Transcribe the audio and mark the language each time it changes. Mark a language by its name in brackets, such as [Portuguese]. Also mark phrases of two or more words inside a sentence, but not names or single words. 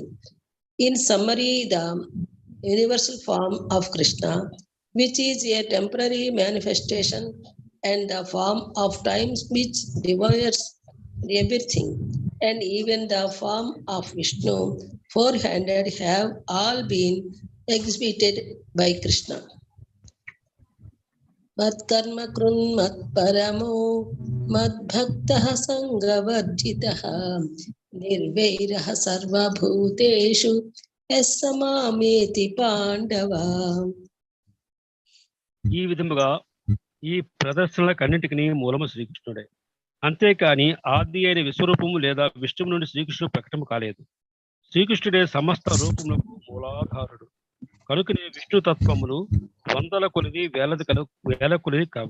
[English] In summary, the universal form of Krishna, which is a temporary manifestation, and the form of time which devours everything, and even the form of Vishnu, four-handed, have all been exhibited by Krishna. [Sanskrit] Matkarma krunmat paramo madbhaktah sangavarjitah nirvairah sarvabhuteshu yassamameti pandava. [Telugu] ఈ విధముగా ఈ ప్రదర్శనలకన్నింటికి మూలము శ్రీకృష్ణుడే. అంతేకాని ఆది అయిన విశ్వరూపము లేదా విష్ణువు నుండి శ్రీకృష్ణుడు ప్రకటన కాలేదు. శ్రీకృష్ణుడే సమస్త రూపములకు మూలాధారుడు. కనుకనే విష్ణు తత్వములు వందల కొలిది వేల కొలిది కావు.